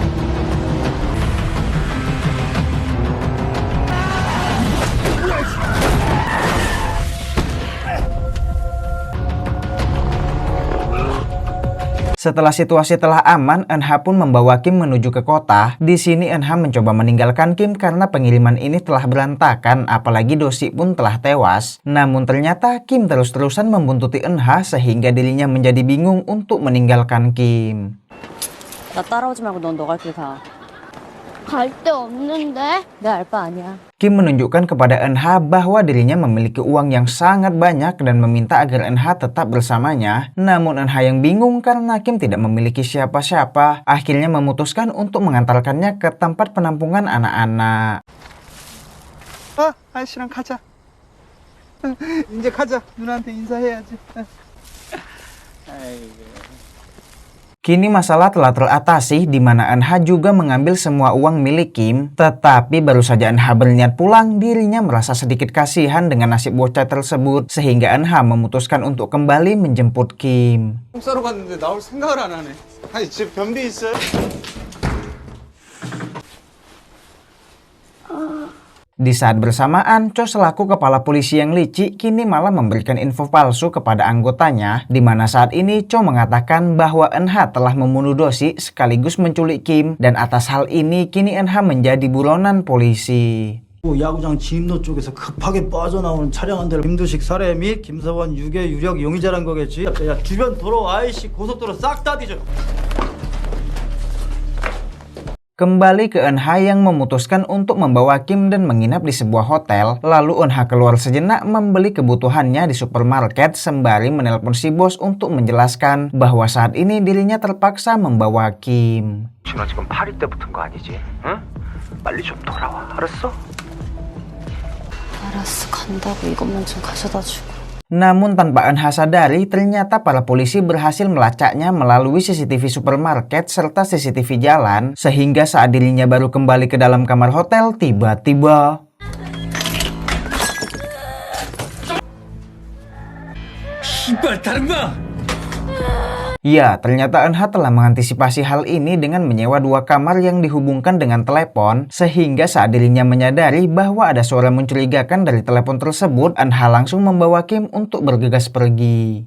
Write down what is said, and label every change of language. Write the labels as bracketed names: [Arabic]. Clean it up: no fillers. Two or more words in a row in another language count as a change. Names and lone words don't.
[Indonesian] Setelah situasi telah aman, Eunha pun membawa Kim menuju ke kota. Di sini Eunha mencoba meninggalkan Kim karena pengiriman ini telah berantakan, apalagi Doshi pun telah tewas. Namun ternyata Kim terus-terusan membuntuti Eunha sehingga dirinya menjadi bingung untuk meninggalkan Kim. [Korean] 나 따라오지 말고 넌 너 갈 길 가. 갈 데 없는데? 내 알 바 아니야. [Indonesian] Kim menunjukkan kepada Eunha bahwa dirinya memiliki uang yang sangat banyak dan meminta agar Eunha tetap bersamanya. Namun Eunha yang bingung karena Kim tidak memiliki siapa-siapa, akhirnya memutuskan untuk mengantarkannya ke tempat penampungan anak-anak. [Korean] 아저씨랑 가자. 이제 가자. 누나한테 인사해야지. [Indonesian] Kini masalah telah teratasi di mana Eunha juga mengambil semua uang milik Kim, tetapi baru saja Eunha berniat pulang, dirinya merasa sedikit kasihan dengan nasib bocah tersebut sehingga Eunha memutuskan untuk kembali menjemput Kim. [Korean] 싸러 갔는데 나올 생각을 안 하네. 아니 집 변비 있어요? [Indonesian] Di saat bersamaan, Cho selaku kepala polisi yang licik kini malah memberikan info palsu kepada anggotanya, di mana saat ini Cho mengatakan bahwa Eunha telah membunuh Dosi sekaligus menculik Kim, dan atas hal ini kini Eunha menjadi buronan polisi. [Korean] 야구장 진입로 쪽에서 급하게 빠져나오는 차량 한 대를 김두식 살해 및 김서원 유괴 유력 용의자란 거겠지. 야 주변 도로 IC 고속도로 싹 다 뒤져. [Indonesian] Kembali ke Eunha yang memutuskan untuk membawa Kim dan menginap di sebuah hotel, lalu Eunha keluar sejenak membeli kebutuhannya di supermarket sembari menelpon si bos untuk menjelaskan bahwa saat ini dirinya terpaksa membawa Kim. [Korean] 준아 지금 파리 때 붙은 거 아니지? 응? 빨리 좀 돌아와, 알았어? 알았어, 간다고 이것만 좀 가져다 주고. [Indonesian] Namun tanpa Eunha sadari, ternyata para polisi berhasil melacaknya melalui CCTV supermarket serta CCTV jalan, sehingga saat dirinya baru kembali ke dalam kamar hotel, tiba-tiba ya, ternyata Eunha telah mengantisipasi hal ini dengan menyewa 2 kamar yang dihubungkan dengan telepon, sehingga saat dirinya menyadari bahwa ada suara mencurigakan dari telepon tersebut, Eunha langsung membawa Kim untuk bergegas pergi.